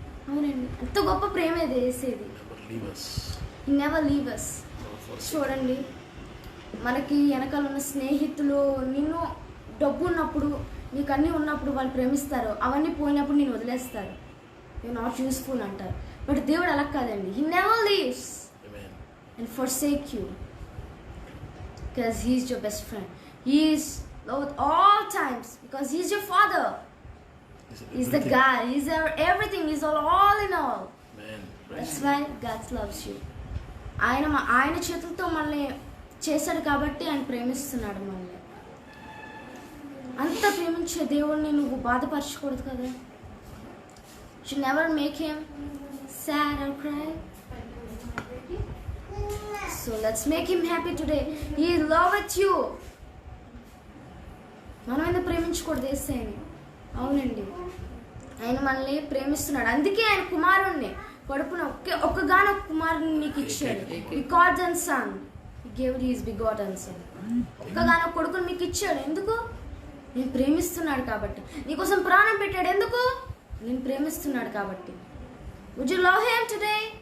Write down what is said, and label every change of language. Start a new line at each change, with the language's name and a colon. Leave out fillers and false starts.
Telugu: అవునండి, అంత గొప్ప ప్రేమ ఇది వేసేది.
English: Never leave us.
Telugu: చూడండి, మనకి వెనకాల ఉన్న స్నేహితులు నిన్ను డబ్బు ఉన్నప్పుడు, నీకు అన్నీ ఉన్నప్పుడు వాళ్ళు ప్రేమిస్తారు, అవన్నీ పోయినప్పుడు నేను వదిలేస్తారు,
English: you not useful
Telugu: అంటారు. బట్ దేవుడు అలా కాదండి.
English: He never leaves and forsake you because he is your best friend. He is loved all times because he is your father. He's the God. He's everything. He's all in all. That's why God loves you.
Telugu: ఆయన చేతులతో మనల్ని చేశాడు కాబట్టి ఆయన ప్రేమిస్తున్నాడు మనల్ని. అంత ప్రేమించే దేవుడిని నువ్వు బాధపరచకూడదు కదా.
English: Should never make him sad or cry. So let's make him happy today. He loveth you.
Telugu: మనమైనా ప్రేమించకూడదు యేసయ్యని. అవునండి, ఆయన మనల్ని ప్రేమిస్తున్నాడు. అందుకే ఆయన కుమారుణ్ణి కడుపున ఒక్కగానొక్క కుమారుని నీకు ఇచ్చాడు.
English: Begotten son. He gave his begotten son.
Telugu: ఒక్కగానో కొడుకుని మీకు ఇచ్చాడు ఎందుకు? నేను ప్రేమిస్తున్నాడు కాబట్టి. నీకోసం ప్రాణం పెట్టాడు ఎందుకు? నేను ప్రేమిస్తున్నాడు కాబట్టి.
English: Would you love him today?